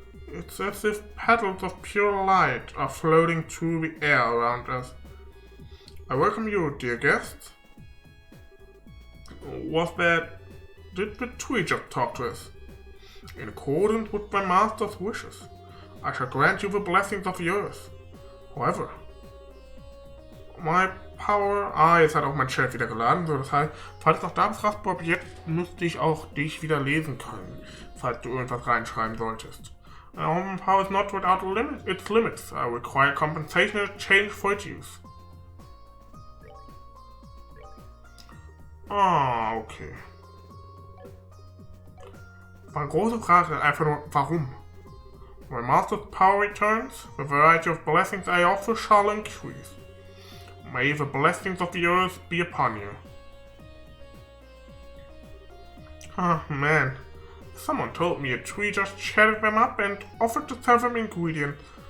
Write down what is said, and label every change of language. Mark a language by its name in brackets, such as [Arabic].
[English] It's as if petals of pure light are floating through the air around us. I welcome you, dear guests. Was that did the tree just talk to us? In accordance with my master's wishes, I shall grant you the blessings of the earth. However, my power... [German] jetzt hat auch mein Chat wieder geladen, so das heißt, falls noch da bist, Rastbob, jetzt müsste ich auch dich wieder lesen können, falls du irgendwas reinschreiben solltest. [English] Power is not without its limits. I require compensation in exchange for its use. Okay. [German] Meine große Frage ist einfach nur, warum? [English] When Master's power returns, the variety of blessings I offer shall increase. May the blessings of the earth be upon you. Oh man, someone told me a tree just chatted them up and offered to sell them ingredients.